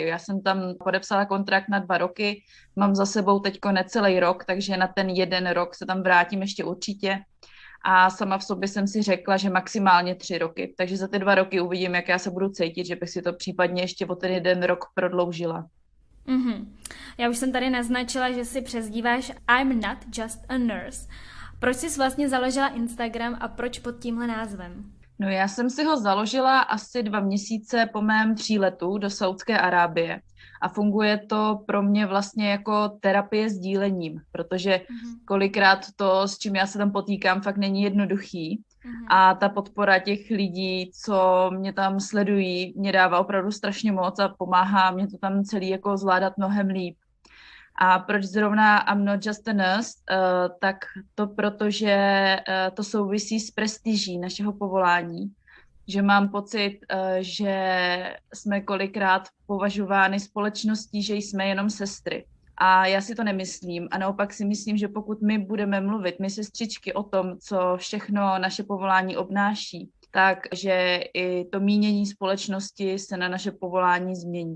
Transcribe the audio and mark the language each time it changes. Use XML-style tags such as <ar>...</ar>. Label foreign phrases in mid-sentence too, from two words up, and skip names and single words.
<cs>Já jsem tam podepsala kontrakt na 2 roky, mám za sebou teďko necelý rok, takže na ten 1 rok se tam vrátím ještě určitě. A sama v sobě jsem si řekla, že maximálně 3 roky. Takže za ty 2 roky uvidím, jak já se budu cítit, že bych si to případně ještě o ten 1 rok prodloužila. Já už jsem tady naznačila, že si přezdíváš</cs> <en>I'm not just a nurse.</en> <cs>Proč jsi vlastně založila Instagram a proč pod tímhle názvem? No já jsem si ho založila asi 2 měsíce po mém příletu do Saúdské Arábie a funguje to pro mě vlastně jako terapie sdílením, protože kolikrát to, s čím já se tam potýkám, fakt není jednoduchý a ta podpora těch lidí, co mě tam sledují, mě dává opravdu strašně moc a pomáhá mě to tam celý jako zvládat mnohem líp. A proč zrovna</cs> <en>I'm not just a nurse,</en> <cs>tak to protože to souvisí s prestiží našeho povolání, že mám pocit, že jsme kolikrát považovány společností, že jsme jenom sestry. A já si to nemyslím a naopak si myslím, že pokud my budeme mluvit, my sestřičky, o tom, co všechno naše povolání obnáší, takže i to mínění společnosti se na naše povolání změní.</cs>